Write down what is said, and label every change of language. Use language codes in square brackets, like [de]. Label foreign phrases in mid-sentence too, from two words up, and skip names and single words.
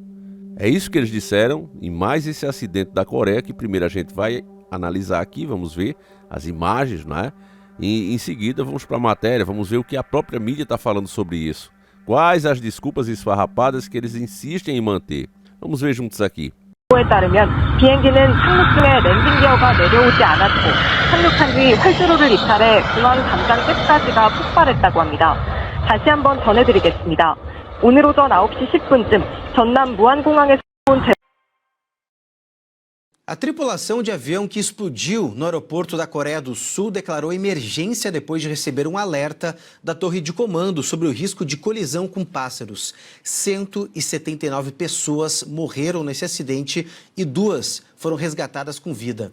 [pt] É isso que eles disseram, e mais esse acidente da Coreia, que primeiro a gente vai analisar aqui, vamos ver as imagens, né? E em seguida vamos para a matéria, vamos ver o que a própria mídia está falando sobre isso. Quais as desculpas esfarrapadas que eles insistem em manter. Vamos ver juntos aqui. [ko] 에 따르면 비행기는 착륙 중에 랜딩 기어가 내려오지 않았고 착륙한 뒤 활주로를 이탈해 중앙 담장 끝까지가 폭발했다고 합니다. 다시 한번 전해드리겠습니다. 오늘 오전 9시 10분쯤 전남 무안공항에서 온 [pt] A tripulação de avião que explodiu no aeroporto da Coreia do Sul declarou emergência depois de receber um alerta da torre de comando sobre o risco de colisão com pássaros. 179 pessoas morreram nesse acidente e 2 foram resgatadas com vida.